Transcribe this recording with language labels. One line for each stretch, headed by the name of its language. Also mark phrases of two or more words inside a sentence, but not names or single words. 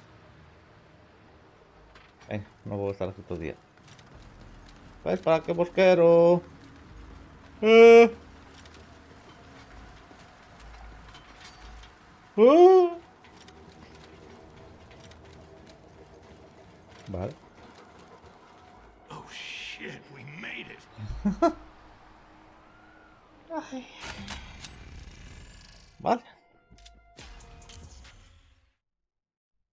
Galician: Non vou estar aquí todo o día. Vais para que vos quero. Ah. Ah. Vale.
English: Oh shit, we made it.
Galician: Vale.